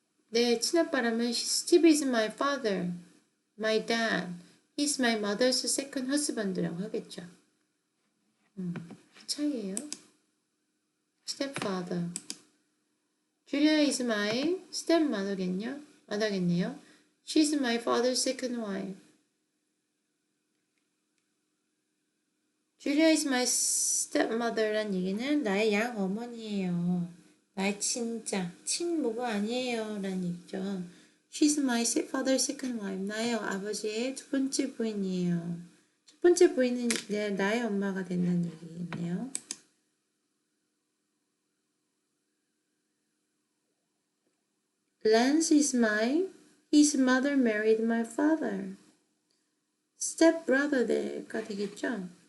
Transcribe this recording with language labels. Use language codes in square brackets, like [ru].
[ko] 내 친아빠라면 [en] Steve is my father, my dad, he's my mother's second husband라고 하겠죠. [ko] 그 차이예요. stepfather. [en] Julia is my stepmother겠네요. She's my father's second wife. Julia is my stepmother [ko] 란 얘기는 나의 양어머니예요. 나의 진짜 친모가 아니에요 라는 얘기죠. [en] She's my father's second wife. [ko] 나의 아버지의 두 번째 부인이에요. 첫 번째 부인은 나의 엄마가 된다는 얘기겠네요. [en] Lance is his mother married my father. [ko] stepbrother가 되겠죠.